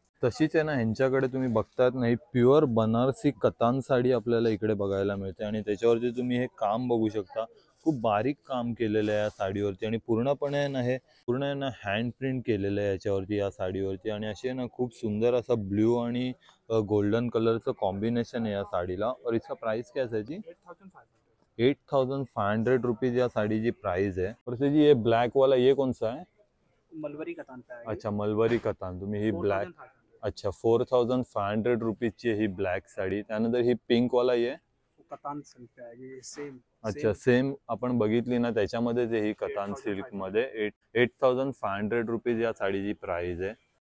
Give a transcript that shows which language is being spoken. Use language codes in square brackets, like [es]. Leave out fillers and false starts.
[mr] तशीच आहे ना ह्यांच्याकडे तुम्ही बघतायत ना ही प्युअर बनारसी कतान साडी आपल्याला इकडे बघायला मिळते, आणि त्याच्यावरती तुम्ही हे काम बघू शकता. खूप बारीक काम केलेलं आहे या साडीवरती, आणि पूर्णपणे आहे ना हे पूर्ण आहे ना हँड प्रिंट केलेलं आहे याच्यावरती या साडीवरती. आणि अशी आहे ना खूप सुंदर असा ब्ल्यू आणि गोल्डन कलरचं कॉम्बिनेशन आहे या साडीला. [hi] और इसका प्राइस क्या है जी? 8500 रुपीज या साड़ी की प्राइस है. और सर जी ये ब्लैक वाला ये कौन सा है? मलबरी कतान पे आएगी। अच्छा मलबरी कतान. [mr] तुम्ही ही ब्लॅक, अच्छा 4500 रुपीजची ही ब्लॅक साडी. त्यानंतर ही पिंक वाला ये [hi] कतान सिल्क पे आएगी सेम. [mr] अच्छा सेम आपण बघितली ना त्याच्यामध्ये जे ही कतान सिल्क मध्ये 8500 रुपीज या साडीची प्राइस आहे.